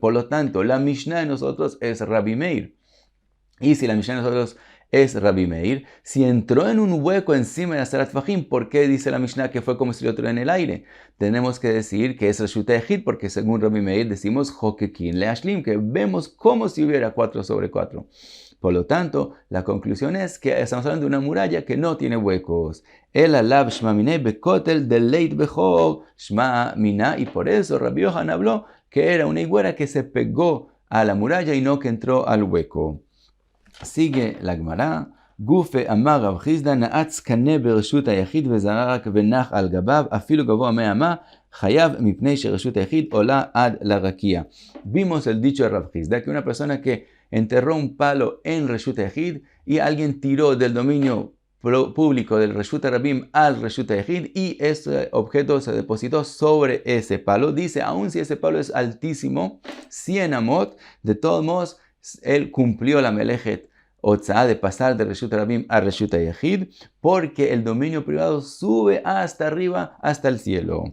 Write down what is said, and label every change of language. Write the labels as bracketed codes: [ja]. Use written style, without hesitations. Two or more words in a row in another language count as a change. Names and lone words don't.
[es] Por lo tanto, la Mishnah de nosotros es Rabbi Meir. Y si la Mishnah de nosotros es Rabbi Meir, si entró en un hueco encima de [he] עשרה טפחים, [es] ¿por qué dice la Mishnah que fue como si lo entró en el aire? Tenemos que decir que es [he] רשות היחיד, [es] porque según Rabbi Meir decimos [arc] חקקין להשלים, [es] que vemos como si hubiera 4 sobre 4. Por lo tanto, la conclusión es que estamos hablando de una muralla que no tiene huecos. [arc] אלא לאו שמע מינה בכותל דלית ביה חור שמע מינה. [es] Y por eso Rabbi Yohan habló que era una higuera que se pegó a la muralla y no que entró al hueco. Sigue la Gemara. [arc] גופא אמר רב חסדא נעץ קנה ברשות היחיד וזרק ונח על גביו אפילו גבוה מאה אמה חייב מפני שרשות היחיד עולה עד לרקיע. [es] Vimos el dicho de Rav Chizda que una persona que enterró un palo en [he] רשות היחיד [es] y alguien tiró del dominio público del [he] רשות הרבים [es] al [he] רשות היחיד [es] y ese objeto se depositó sobre ese palo. Dice, aun si ese palo es altísimo, 100 amot, de todos modos, él cumplió la [he] מלאכת הוצאה [es] de pasar de [he] רשות הרבים [es] a [he] רשות היחיד, [es] porque el dominio privado sube hasta arriba, hasta el cielo.